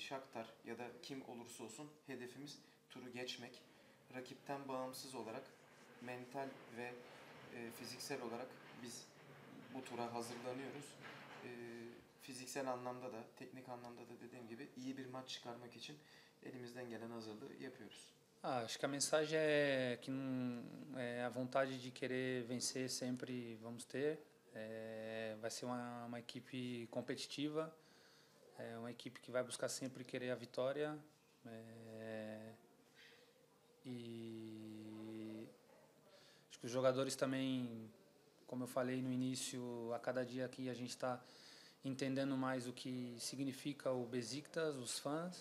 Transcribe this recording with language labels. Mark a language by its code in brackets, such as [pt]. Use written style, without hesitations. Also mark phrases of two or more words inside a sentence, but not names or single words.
[tr] Shakhtar ya da kim olursa olsun hedefimiz turu geçmek. Rakipten bağımsız olarak mental ve fiziksel olarak biz bu tura hazırlanıyoruz. Fiziksel anlamda da, teknik anlamda da dediğim gibi iyi bir maç çıkarmak için elimizden gelen hazırlığı yapıyoruz. [pt] Acho que a mensagem é que a vontade de querer vencer sempre vamos ter. Vai ser uma equipe competitiva, uma equipe que vai buscar sempre querer a vitória. E acho que os jogadores também, como eu falei no início, a cada dia aqui a gente está entendendo mais o que significa o Besiktas, os fãs.